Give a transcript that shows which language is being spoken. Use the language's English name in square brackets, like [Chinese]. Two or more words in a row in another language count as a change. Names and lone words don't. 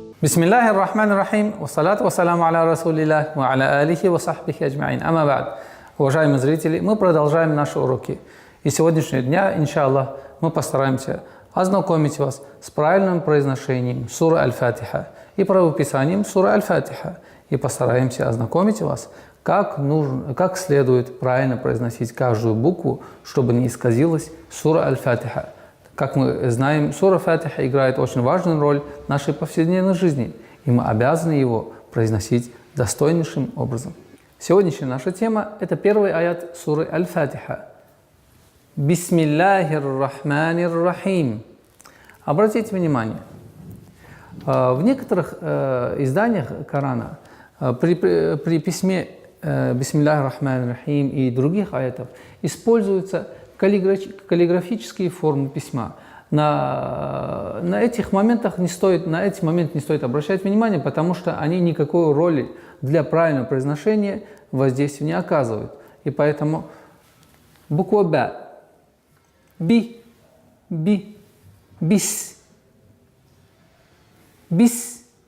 [Arabic] بسم الله الرحمن الرحيم والصلاة والسلام على رسول الله وعلى آله وصحبه أجمعين. أما بعد. [Russian] Уважаемые зрители, мы продолжаем наши уроки. И сегодняшнего дня, иншаллах, мы постараемся ознакомить вас с правильным произношением суры Аль-Фатиха и правописанием суры Аль-Фатиха. И постараемся ознакомить вас, как следует правильно произносить каждую букву, чтобы не исказилась сура Аль-Фатиха. Как мы знаем, сура Фатиха играет очень важную роль в нашей повседневной жизни, и мы обязаны его произносить достойнейшим образом. Сегодняшняя наша тема – это первый аят суры Аль-Фатиха. [Arabic] بسم الله الرحمن الرحيم. [Russian] Обратите внимание, в некоторых изданиях Корана при письме [Arabic] بسم الله الرحمن الرحيم [Russian] и других аятов используются каллиграфические формы письма. На эти моменты не стоит обращать внимание, потому что они никакой роли для правильного произношения воздействия не оказывают. И поэтому буква Б, Би, Бис, Бис.